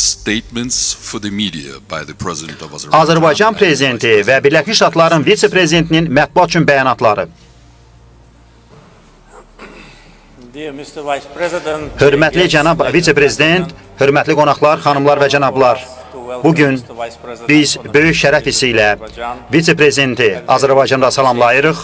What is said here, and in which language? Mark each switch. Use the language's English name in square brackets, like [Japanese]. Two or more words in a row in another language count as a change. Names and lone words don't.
[English] statements for the media by the president of Azerbaijan. [Azerbaijani] Azərbaycan prezidenti və Birləşmiş Ştatların vitse-prezidentinin mətbuat üçün bəyanatları. Hörmətli cənab vitse-prezident, hörmətli qonaqlar, xanımlar və cənablar, bugün biz böyük şərəf hissi ilə vitse-prezidenti Azərbaycanda salamlayırıq.